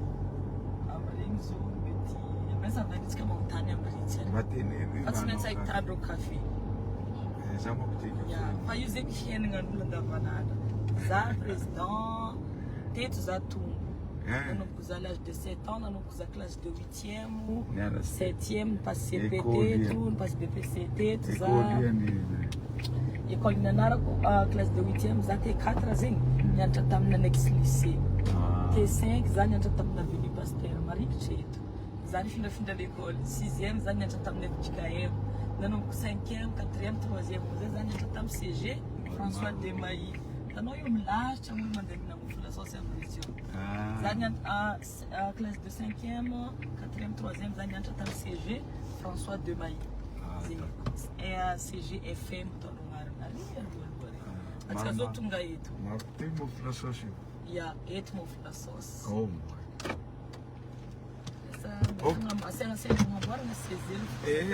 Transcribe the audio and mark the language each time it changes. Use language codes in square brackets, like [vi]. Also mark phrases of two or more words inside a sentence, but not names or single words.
[mg] regny zao mety amesa vanitsika magnotany amy ritsy mateneny fa tsy maintsy ahitandreo café. Za mampiteky fa io zegny fiainagnan'olo andavanandro. Za président teto za tombo nanomboka za [fr] l'âge de 7 ans [mg] nanomboka za [fr] classe de 8e 7e [mg] nipasse CP teto nipasse BPC teto za école nianarako [fr] classe de 8e [mg] za T4 zegny nianatra tamina [fr] annexe lycée. [mg] T5 za nianatra tamina avenue Pasteur marikitra eto. Za nifindrafindra l'école 6e za nianatra tamina FJKM. Nanomboka 5e 4e 3e zay za nianatra tamy CG François de Mailly. Tanao io milahatra olo mandeha mina mofo lasosy amy région. Za nianatra [fr] classe de 5e 4e 3e [mg] za nianatra tamy CG François de Mailly. CG FM tolongarina ary atsika zao tonga eto. Tem mofo lasosy io? Ya, eto mofo lasosy. Asiana mamboarana sezelo.